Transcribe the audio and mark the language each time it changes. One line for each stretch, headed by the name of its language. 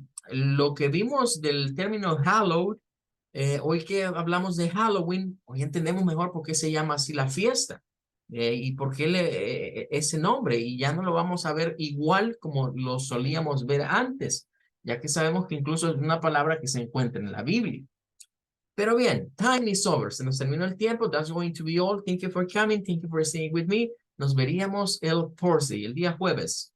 Spanish: Lo que vimos del término hallowed, hoy que hablamos de Halloween, hoy entendemos mejor por qué se llama así la fiesta y por qué ese nombre, y ya no lo vamos a ver igual como lo solíamos ver antes, ya que sabemos que incluso es una palabra que se encuentra en la Biblia. Pero bien,
English: time is over,
Spanish: se nos terminó el tiempo,
English: that's going to be all. Thank you for coming, thank you for staying with me.
Spanish: Nos veríamos el Thursday, el día jueves.